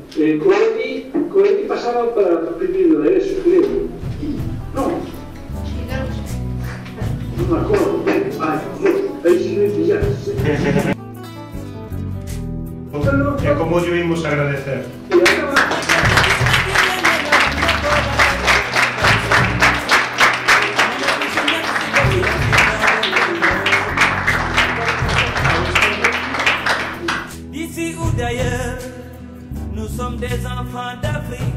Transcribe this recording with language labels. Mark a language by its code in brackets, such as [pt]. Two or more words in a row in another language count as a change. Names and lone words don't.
[gl] Coelho pasaba para primeiro de eso, creo. Non. Non me acordo. Ai, aí si me pillaste. E como lle vimos agradecer? [fr] D'ici ou d'ailleurs, nous sommes des enfants d'Afrique.